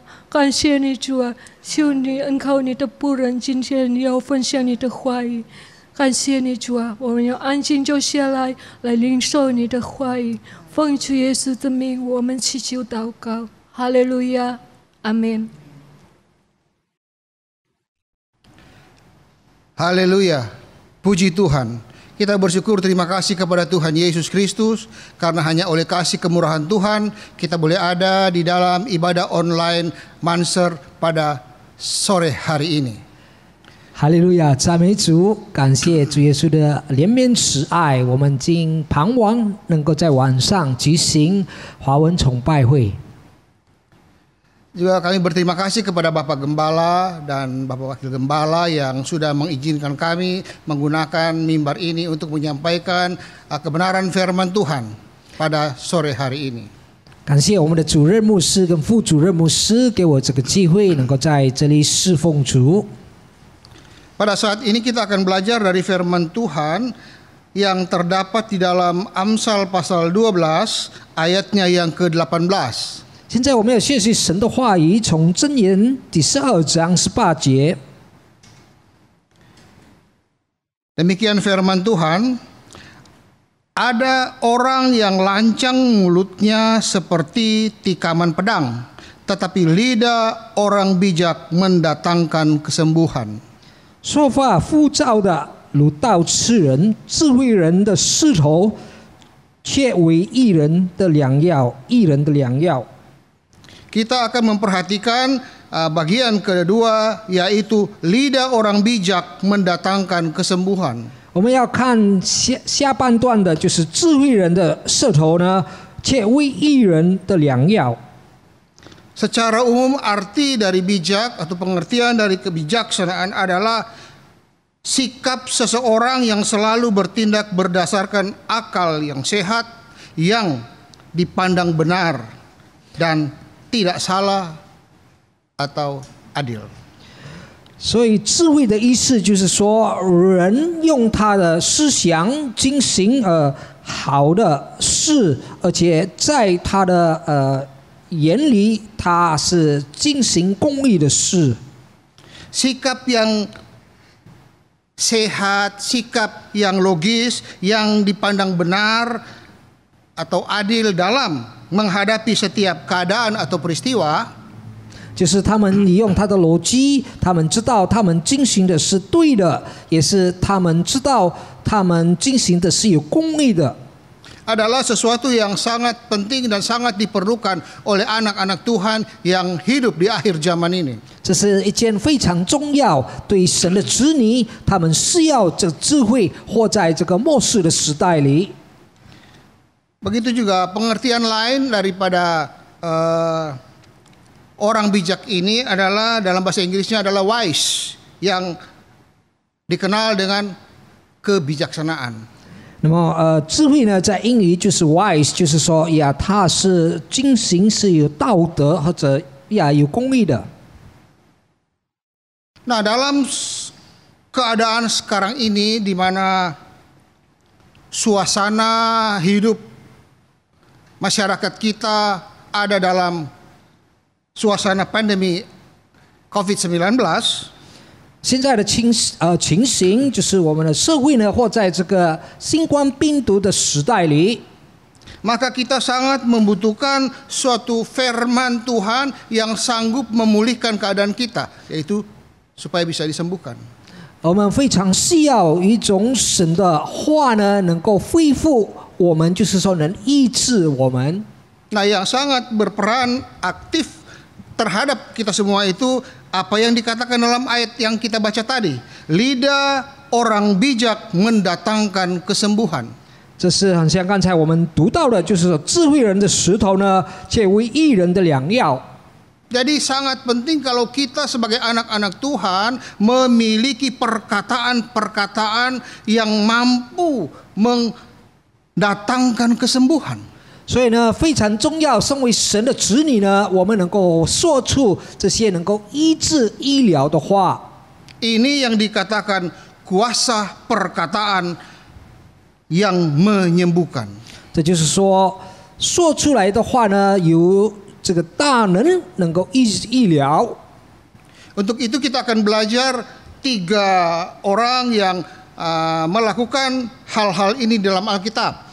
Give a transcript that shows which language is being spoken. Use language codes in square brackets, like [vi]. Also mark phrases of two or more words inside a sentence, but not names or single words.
[zh] 感谢你，主啊！求你恩靠你的仆人，今天要分享你的话语。感谢你，主啊！我们要安静坐下来，来领受你的话语。奉主耶稣的名，我们祈求祷告。哈利路亚，阿门。 [id] Haleluya, puji Tuhan. Kita bersyukur, terima kasih kepada Tuhan Yesus Kristus, karena hanya oleh kasih kemurahan Tuhan kita boleh ada di dalam ibadah online Manser pada sore hari ini. [zh] 哈利路亚，赞美主，感谢主耶稣的怜悯慈爱，我们今盼望能够在晚上举行华文崇拜会。 [id] Juga kami berterima kasih kepada Bapak Gembala dan Bapak Wakil Gembala yang sudah mengizinkan kami menggunakan mimbar ini untuk menyampaikan kebenaran firman Tuhan pada sore hari ini. [zh] 感谢我们的主任牧师跟副主任牧师给我这个机会，能够在这里侍奉主。 [id] Pada saat ini kita akan belajar dari firman Tuhan yang terdapat di dalam Amsal pasal 12 ayatnya yang ke-18. [zh] 现在我们要学习神的话语，从箴言第12章18节。 [id] Demikian firman Tuhan, ada orang yang lancang mulutnya seperti tikaman pedang, tetapi lidah orang bijak mendatangkan kesembuhan. [zh] 说话浮躁的如刀刺人，智慧人的舌头却为义人的良药，义人的良药。 [id] Kita akan memperhatikan bagian kedua, yaitu lidah orang bijak mendatangkan kesembuhan. [zh] 我们要看下半段的，就是智慧人的舌头呢，却为义人的良药。 [id] Secara umum arti dari bijak atau pengertian dari kebijaksanaan adalah sikap seseorang yang selalu bertindak berdasarkan akal yang sehat, yang dipandang benar dan tidak salah atau adil. [zh] 所以智慧的意思就是说，人用他的思想进行好的事，而且在他的眼里，他是进行公义的事。 [id] Sikap yang sehat, sikap yang logis, yang dipandang benar atau adil dalam menghadapi setiap keadaan atau peristiwa, [zh] 就是他们利用他的逻辑，他们知道他们进行的是对的，也是他们知道他们进行的是有公义的。 [id] adalah sesuatu yang sangat penting dan sangat diperlukan oleh anak-anak Tuhan yang hidup di akhir zaman ini. [zh] 这是一件非常重要，对神的子女，他们需要这智慧，活在这个末世的时代里。 [id] Begitu juga pengertian lain daripada orang bijak ini adalah dalam bahasa Inggrisnya adalah wise, yang dikenal dengan kebijaksanaan. [zh] 那么智慧呢，在英语就是 wise， 就是说呀，它是进行是有道德或者呀有公义的。 [id] Nah, dalam keadaan sekarang ini di mana suasana hidup masyarakat kita ada dalam suasana pandemi COVID-19, [zh] 现在的情形就是我们的社会呢，或在这个新冠病毒的时代里， [id] maka kita sangat membutuhkan suatu firman Tuhan yang sanggup memulihkan keadaan kita, yaitu supaya bisa disembuhkan. [zh] 我们非常需要一种神的话呢，能够恢复我们，就是说能医治我们。 [id] Nah, yang sangat berperan aktif terhadap kita semua itu apa yang dikatakan dalam ayat yang kita baca tadi. Lidah orang bijak mendatangkan kesembuhan. [zh] 这是很像刚才我们读到的，就是说智慧人的石头呢，却为义人的良药。 [id] Jadi sangat penting kalau kita sebagai anak-anak Tuhan memiliki perkataan-perkataan yang mampu mendatangkan kesembuhan. [zh] 所以呢，非常重要，身为神的子女呢，我们能够说出这些能够医治医疗的话。 [id] Ini yang dikatakan kuasa perkataan yang menyembuhkan. [zh] 这就是说，说出来的话呢，有这个大能够医治医疗。 [id] Untuk itu kita akan belajar 3 orang yang melakukan hal-hal ini dalam Alkitab.